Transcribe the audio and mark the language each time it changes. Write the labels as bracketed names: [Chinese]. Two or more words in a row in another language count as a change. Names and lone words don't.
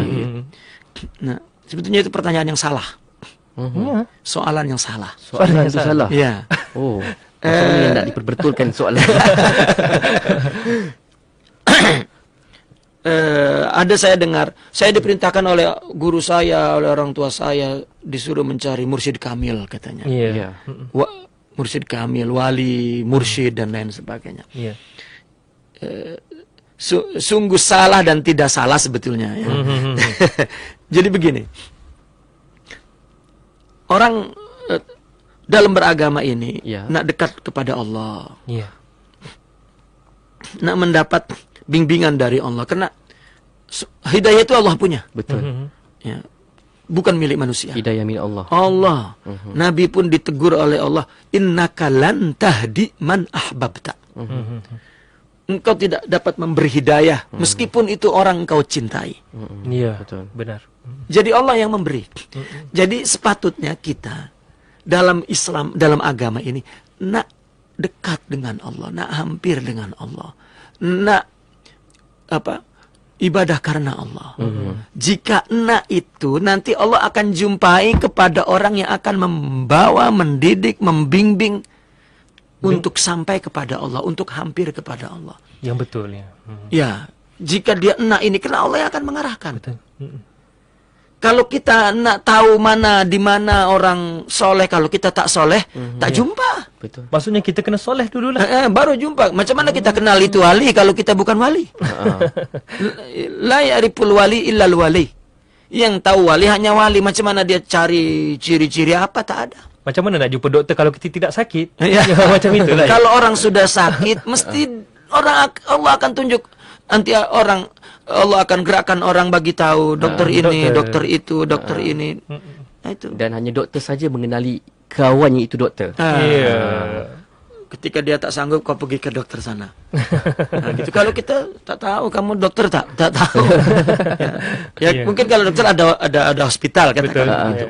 [Malay] Nah, sebetulnya itu pertanyaan yang salah. Soalan yang salah. Soalan yang salah. Ya. Maksudnya yang nak diperbetulkan soalan. Ada saya dengar, saya diperintahkan oleh guru saya, oleh orang tua saya, disuruh mencari mursyid kamil katanya. Mursyid kamil, wali, mursyid dan lain sebagainya. Sungguh salah dan tidak salah sebetulnya. Ya. Jadi begini, orang dalam beragama ini nak dekat kepada Allah, nak mendapat bimbingan dari Allah, karena hidayah itu Allah punya. Betul. Ya. Bukan milik manusia. Hidayah milik Allah. Allah. Nabi pun ditegur oleh Allah, [Arabic] إنك لن تهدي من أحببت. [Malay] Engkau tidak dapat memberi hidayah meskipun itu orang engkau cintai. Iya, betul. Benar. Jadi Allah yang memberi. Jadi sepatutnya kita dalam Islam, dalam agama ini nak dekat dengan Allah, nak hampir dengan Allah, nak ibadah karena Allah. Jika itu nanti Allah akan jumpai kepada orang yang akan membawa, mendidik, membimbing untuk sampai kepada Allah, untuk hampir kepada Allah. Yang betul ya. Ya, jika dia ini karena Allah yang akan mengarahkan. Betul. Kalau kita nak tahu di mana orang soleh, kalau kita tak soleh, tak jumpa. Betul. Maksudnya kita kena soleh dulu lah. Baru jumpa. Macam mana kita kenal itu wali kalau kita bukan wali? [Arabic] لا يعرف الولي إلا الولي. [Malay] Yang tahu wali hanya wali. Macam mana dia cari ciri-ciri apa? Tak ada. Macam mana nak jumpa doktor kalau kita tidak sakit? Macam itulah. Kalau orang sudah sakit, mesti Allah akan tunjuk. Nanti Allah akan gerakkan orang bagi tahu dokter ini, dokter itu, dokter ini. Nah, itu. Dan hanya doktor saja mengenali kawannya itu doktor. Ketika dia tak sanggup, kau pergi ke dokter sana. Nah, gitu. Kalau kita tak tahu, kamu dokter tak tahu. Mungkin kalau dokter ada hospital katakan gitu.